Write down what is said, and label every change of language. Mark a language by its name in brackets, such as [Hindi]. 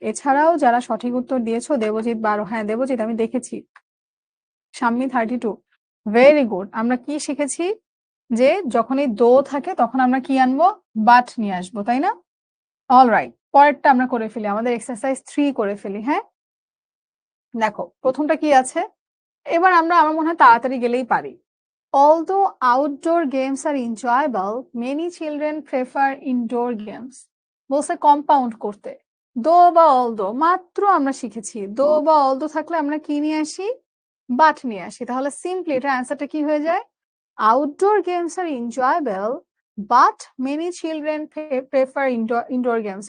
[Bangla] এছাড়াও যারা সঠিক উত্তর দিয়েছো, দেবজিৎ 12, হ্যাঁ দেবজিৎ আমি দেখেছি, শাম্মী 32, ভেরি গুড। আমরা কি শিখেছি যে যখনই দো থাকে তখন আমরা কি আনবো? বাট নিয়ে আসবো, তাই না? অলরাইট, পরেরটা আমরা করে ফেলি, আমাদের এক্সারসাইজ 3 করে ফেলি। হ্যাঁ, দেখো প্রথমটা কি আছে, এবার আমরা আমার মনে হয় তাড়াতাড়ি গেলেই পারি। [English] Although outdoor games are enjoyable, many children prefer indoor games. [Bangla] বলছে কম্পাউন্ড করতে, দো বা অলদো মাত্র আমরা শিখেছি, দো বা অলদো থাকলে আমরা কি নিয়ে আসি? বাট নিয়ে আসি। তাহলে সিম্পলি এটার অ্যান্সারটা কি হয়ে যায়? [English] Outdoor games are enjoyable but many children prefer indoor games.